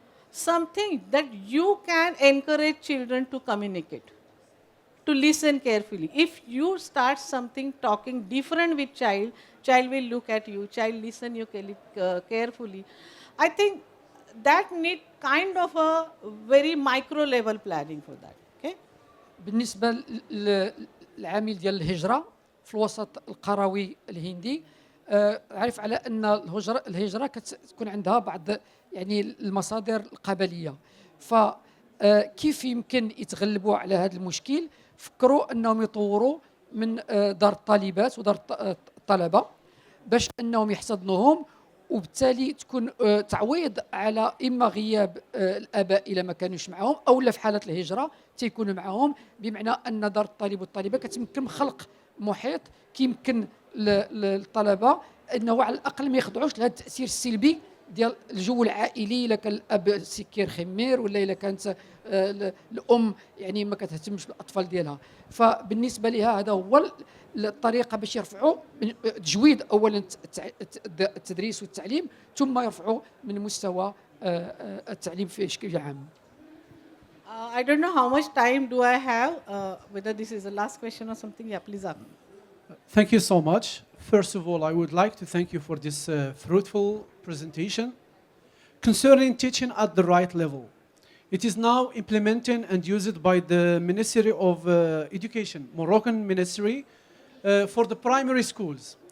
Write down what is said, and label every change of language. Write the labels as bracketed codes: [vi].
[en] Something that you can encourage children to communicate, to listen carefully. If you start something talking different with child, child will look at you, child listen you carefully. I think that need kind of a very micro level planning for that. Okay? [ar] بالنسبه للعامل ديال الهجره في الوسط القروي الهندي، عارف على ان الهجره كتكون عندها بعض يعني المصادر القبليه. فكيف يمكن يتغلبوا على هذا المشكل؟ فكروا انهم يطوروا من دار الطالبات ودار الطلبه باش انهم يحتضنوهم، وبالتالي تكون تعويض على اما غياب الاباء اذا ما كانوش معهم، او لا في حاله الهجره تيكونوا معهم، بمعنى ان دار الطالب والطالبه كتمكن من خلق محيط كيمكن للطلبه انه على الاقل ما يخضعوش لهذا التاثير السلبي ديال الجو العائلي، الا كان الاب سكير خمير، ولا الا كانت الام يعني ما كتهتمش بالاطفال ديالها. فبالنسبه لها هذا هو الطريقه باش يرفعوا تجويد اولا التدريس والتعليم، ثم يرفعوا من مستوى التعليم في شكل عام. [en] I don't know how much time do I have, whether this is the last question or something. Yeah, please ask. Thank you so much. First of all, I would like to thank you for this fruitful presentation concerning teaching at the right level. It is now implemented and used by the Ministry of Education, Moroccan Ministry, for the primary schools.